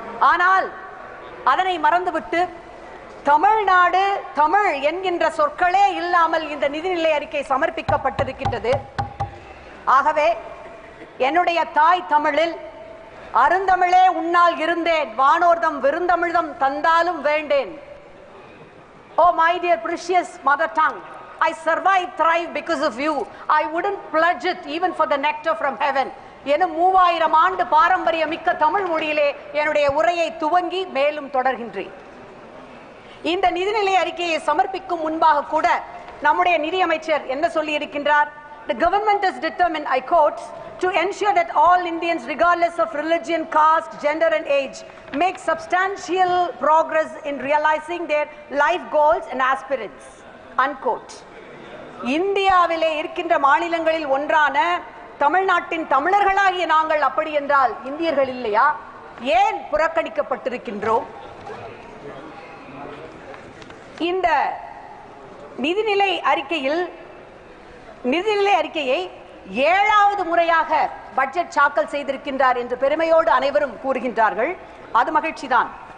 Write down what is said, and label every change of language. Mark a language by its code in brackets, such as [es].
[ta] ஆனால் அதனை மறந்துவிட்டு தமிழ்நாடு தமிழ் என்கின்ற சொற்களே இல்லாமல் இந்த நிதிநிலை அறிக்கை சமர்ப்பிக்கப்பட்டிருக்கின்றது. ஆகவே என்னுடைய தாய் தமிழில் அருந்தமிழே உன்னால் இருந்தேன் வானோர்தம் விருந்தமிழ்தம் தந்தாலும் வேண்டேன். [en] Oh my dear precious mother tongue, I survive thrive because of you. I wouldn't pledge it even for the nectar from heaven. [ta] எனும் 3000 ஆண்டு பாரம்பரிய மிக்க தமிழ் மொழியிலே என்னுடைய உரையை துவங்கி மேலும் தொடர்கின்றேன். இந்த நிதிநிலை அறிக்கையை சமர்ப்பிக்கும் முன்பாக கூட நம்முடைய நிதியமைச்சர் என்ன சொல்லி இருக்கின்றார்? [en] The government is determined, I quote, to ensure that all Indians, regardless of religion, caste, gender and age, make substantial progress in realizing their life goals and aspirants, unquote. [ta] இந்தியாவிலே இருக்கின்ற மாநிலங்களில் ஒன்றான தமிழ்நாட்டின் தமிழர்களாகிய நாங்கள் அப்படி என்றால் இந்தியர்கள் இல்லையா? ஏன் புறக்கணிக்கப்பட்டிருக்கின்றோம்? இந்த நிதிநிலை அறிக்கையை 7வது முறையாக பட்ஜெட் தாக்கல் செய்திருக்கின்றார் என்று பெருமையோடு அனைவரும் கூறுகின்றார்கள். அது மகிழ்ச்சிதான்.